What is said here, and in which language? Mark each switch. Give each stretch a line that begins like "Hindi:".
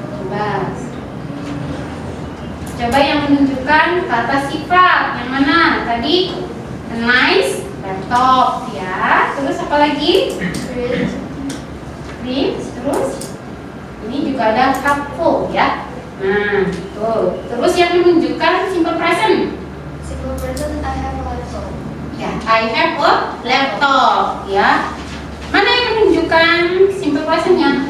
Indonesian: Nah, coba yang menunjukkan kata sifat yang mana? Tadi
English: a nice laptop
Indonesian: ya. Terus apa lagi? Terus ini juga ada helpful ya. Nah, tuh. Terus yang menunjukkan simple present.
English: Simple present, I have a laptop. Ya, I have a laptop ya.
Indonesian: Mana yang menunjukkan simple presentnya?